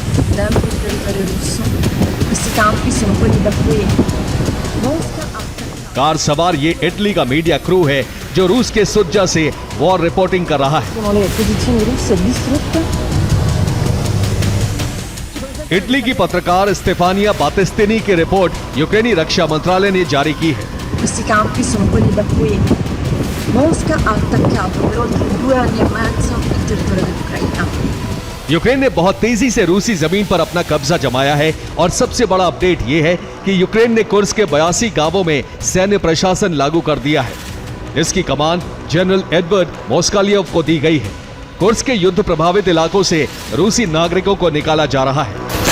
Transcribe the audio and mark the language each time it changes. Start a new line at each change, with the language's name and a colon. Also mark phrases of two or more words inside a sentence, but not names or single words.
Hindi: कार सवार ये इटली का मीडिया क्रू है जो रूस के सुज्जा से
English: war reporting
Hindi: कर रहा है। इटली की पत्रकार स्टेफानिया बातिस्तिनी की रिपोर्ट यूक्रेनी रक्षा मंत्रालय ने जारी की है।
Italian: Mosca ha attaccato per oltre 2 anni e mezzo il territorio dell'Ucraina.
Hindi: यूक्रेन ने बहुत तेजी से रूसी जमीन पर अपना कब्जा जमाया है और सबसे बड़ा अपडेट ये है कि यूक्रेन ने कुर्स्क के 82 गांवों में सैन्य प्रशासन लागू कर दिया है। इसकी कमान जनरल एडवर्ड मोस्कालियोव को दी गई है। कुर्स्क के युद्ध प्रभावित इलाकों से रूसी नागरिकों को निकाला जा रहा है।